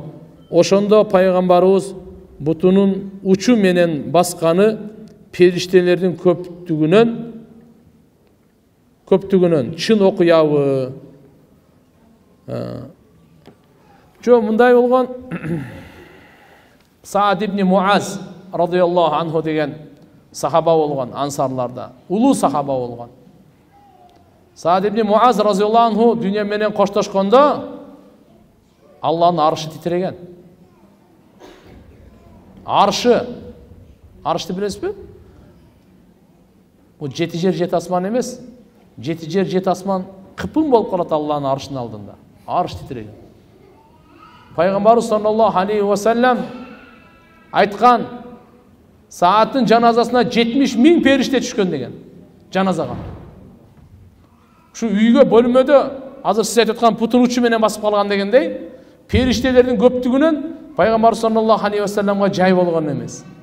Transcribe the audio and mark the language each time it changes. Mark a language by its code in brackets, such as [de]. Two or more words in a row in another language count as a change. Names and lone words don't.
[ky] Ошондо пайгамбарыбыз бутунун учу менен басканы периштелердин көптүгүнөн чын окуябы? Жо, мындай болгон. Саад ибн Муаз [ar] رضي الله عنه [ky] деген сахаба болгон, ансарларда улуу сахаба болгон. Саад ибн Муаз [ar] رضي الله عنه [ky] дүйнө менен коштошкондо Аллахтын аршы титиреген. Аршты билесизби? Бул жети жер жети асман эмес. Жети жер жети асман кыпың болуп калат Аллахтын аршынын алдында. Арш титиреген. Пайгамбарыбыз [ar] صلى الله عليه وسلم [ky] айткан, сааттын жаназасына 70 000 периште түшкөн деген. Жаназага. Ушу үйгө, бөлмөдө азыр сиз айтып аткан путун учу менен басып калган дегендей, периштелердин көптүгүнөн пайгамбар [ar] صلى الله عليه وسلم [ky] жай болгон эмес.